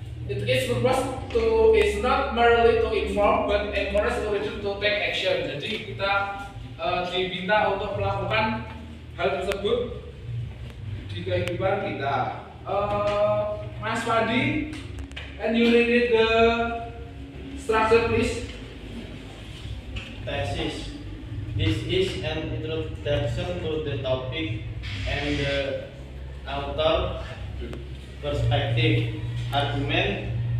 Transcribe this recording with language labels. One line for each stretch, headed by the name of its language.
English: Its purpose is not merely to inform but encourage the reader to take action.
Indonesian: Jadi kita diminta untuk melakukan hal tersebut di kehidupan kita.
English: Mas Fadi, can you read the structure please? Thesis. This is an introduction to the topic and the author perspective. Argument.